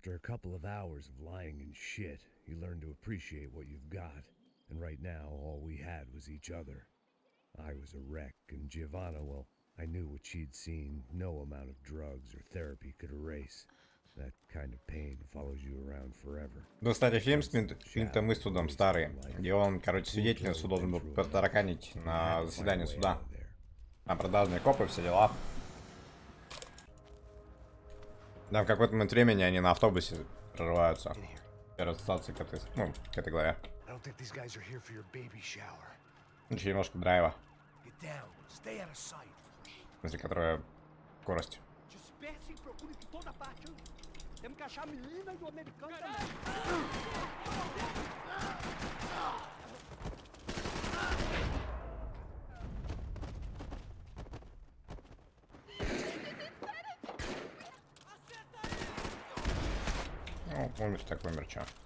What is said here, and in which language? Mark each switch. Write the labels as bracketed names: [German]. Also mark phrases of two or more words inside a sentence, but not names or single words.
[English] couple of hours of lying in shit, you learn to appreciate what you've got. And right now, all we had was each other. I was a wreck, and Giovanna, well, I knew what she'd seen no amount of drugs or therapy could erase. That kind of pain follows you around forever. [Russian] Ну, кстати, фильм с Клинтом Иствудом старый, где он, короче, свидетельницу должен был протараканить на заседании суда. Там продажные копы, все дела. Да, в какой-то момент времени они на автобусе прорываются. Первая ассоциация к этой главе. Еще немножко драйва. В смысле, которая скорость. [Portuguese] Temos que achar a menina e o americano [Russian] Ну, умер так умер, чё.